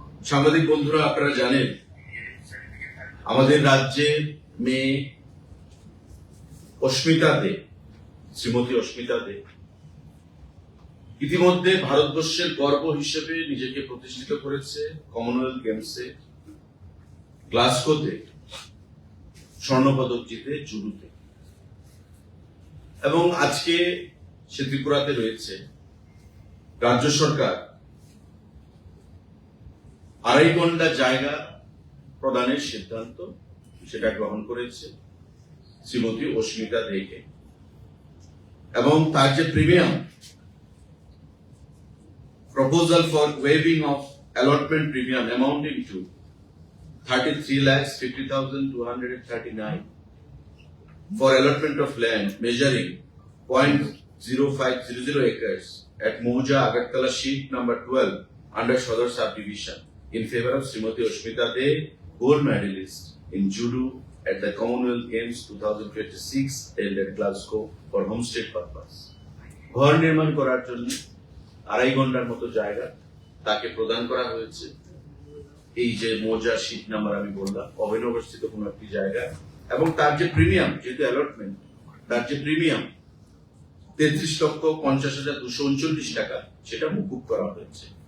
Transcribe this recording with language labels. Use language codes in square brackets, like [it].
[bn] সাংবাদিক বন্ধুরা, আপনারা জানেন আমাদের রাজ্যে মেয়ে অস্মিতা দে, শ্রীমতী অস্মিতা দে ইতিমধ্যে ভারতবর্ষের গর্ব হিসেবে নিজেকে প্রতিষ্ঠিত করেছে। কমনওয়েলথ গেমসে গ্লাসগোতে স্বর্ণপদক জিতে জুডোতে, এবং আজকে সে ত্রিপুরাতে রয়েছে। রাজ্য সরকার 2.5 ঘন্টা জায়গা প্রদানের সিদ্ধান্ত সেটা গ্রহণ করেছে শ্রীমতী অস্মিতা দেকে, এবং তার যে premium [en] proposal for waiving of allotment premium amounting to 33,50,239 for allotment of land measuring 0.0500 acres at Moja, Agartala sheet number 12 under Shodor subdivision in favor of Srimati Oshmita De, gold medalist in judo at the Commonwealth Games 2026 held at Glasgow for homestead purpose. [bn] ঘর নির্মাণ করার জন্য 2.5 ঘন্টার মতো জায়গা তাকে প্রদান করা হয়েছে। এই যে মোজা শীট নাম্বার আমি বললাম, অভিনবস্থিত কোন একটি জায়গা, এবং তার যে প্রিমিয়াম, যেহেতু অ্যালটমেন্ট, তার যে প্রিমিয়াম 33,50,239 টাকা, সেটা মুকুব করা হয়েছে।